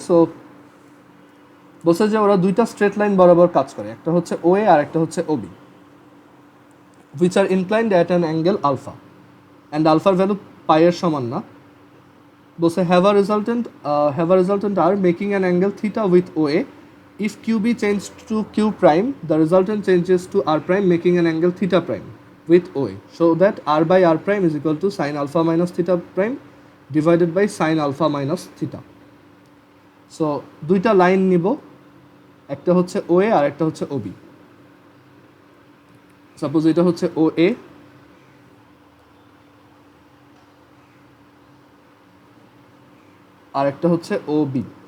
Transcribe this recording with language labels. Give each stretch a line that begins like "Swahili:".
Bangla: So বলছে যে ওরা দুইটা স্ট্রেট লাইন বরাবর কাজ করে, একটা হচ্ছে ও এ আর একটা হচ্ছে ও B,
English: which are inclined at an angle alpha and
Bangla: আলফার ভ্যালু পাইয়ের সমান না। বলছে
English: Have a resultant R making an angle theta with O A. If QB changed to Q prime, the resultant changes to R prime, making an angle theta prime with OA. So that R by R prime is equal to sin alpha minus theta prime divided by sin alpha minus theta.
Bangla: So দুইটা line নিব, একটা হচ্ছে OA আর একটা হচ্ছে OB। Suppose এটা হচ্ছে OA, আর একটা হচ্ছে ও বি।